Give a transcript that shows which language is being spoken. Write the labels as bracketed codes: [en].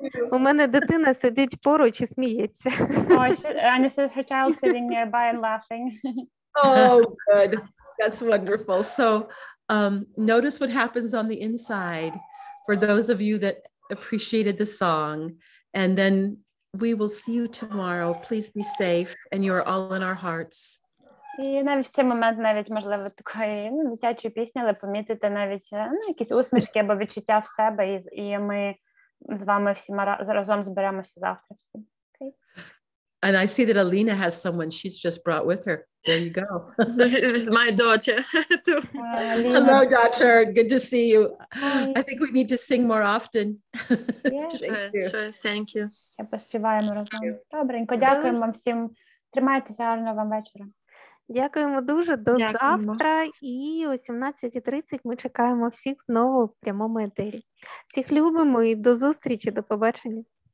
[uk] У мене дитина сидить поруч і сміється. [en] Anya says her child sitting nearby and laughing. Oh, good. That's wonderful. So notice what happens on the inside for those of you that appreciated the song. And then we will see you tomorrow. Please be safe, and you are all in our hearts. [uk] І навіть в цей момент, навіть, можливо, такої дитячої пісні, але помітити навіть якісь усмішки або відчуття в себе, і ми з вами всі разом зберемося завтра. [en] Okay. And I see that Alina has someone she's just brought with her. There you go. With my daughter too. Hello, daughter. Good to see you. I think we need to sing more often. Sure. Thank you. [uk] Я поспіваємо разом. Добренько, дякуємо вам всім. Тримайтеся, гарного вам вечора. Дякуємо дуже. До завтра. І о 17:30 ми чекаємо всіх знову в прямому етері. Всіх любимо і до зустрічі, до побачення.